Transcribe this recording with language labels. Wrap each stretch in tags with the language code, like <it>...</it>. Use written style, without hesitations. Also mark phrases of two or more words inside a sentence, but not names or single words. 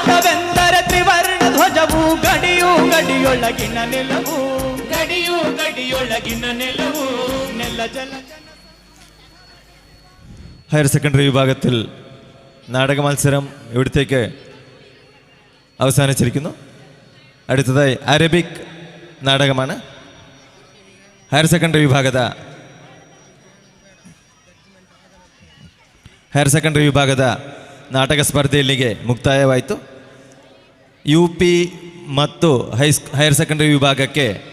<kn>ಭಾರತವೆಂದರೆ ಸಮಾಜವು ಗಡಿಯು ಗಡಿಯೊಳಗಿನ ನೆಲವು ಗಡಿಯು ಗಡಿಯೊಳಗಿನ ನೆಲವು ನೆಲ ಜಲ</kn> <en>higher secondary</en> <ml>വിഭാഗത്തിൽ നാടക മത്സരം ഇവിടത്തേക്ക് അവസാനിച്ചിരിക്കുന്നു. അടുത്തതായി അറബിക് നാടകമാണ്.</ml> <en>higher secondary</en> <kn>ವಿಭಾಗದ ನಾಟಕ ಸ್ಪರ್ಧೆ ಇಲ್ಲಿಗೆ ಮುಕ್ತಾಯವಾಯಿತು. UP ಮತ್ತು</kn> <en>higher secondary</en> <kn>ವಿಭಾಗಕ್ಕೆ</kn>